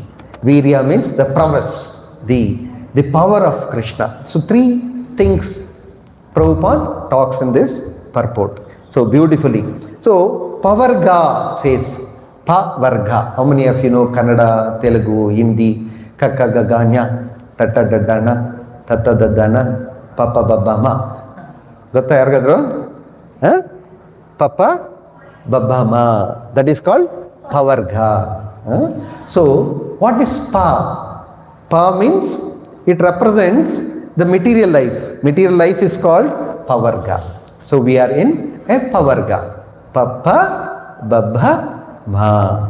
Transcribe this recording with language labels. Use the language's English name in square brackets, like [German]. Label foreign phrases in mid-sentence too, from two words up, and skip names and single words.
[English] Virya means the prowess, the power of Krishna. So three things Prabhupada talks in this purport. So beautifully. So Pavarga says, Pavarga. How many of you know Kannada, Telugu, Hindi, Kaka Gaganya, Tata Dadana, Tata Dadana, Papa Babama? [Kannada] Gotta yargadru? Huh? Papa Babama. [English] That is called Pavarga. Huh? So what is Pa? Pa means it represents the material life. Material life is called Pavarga. So we are in a Pavarga. Papa, Babha, Ma.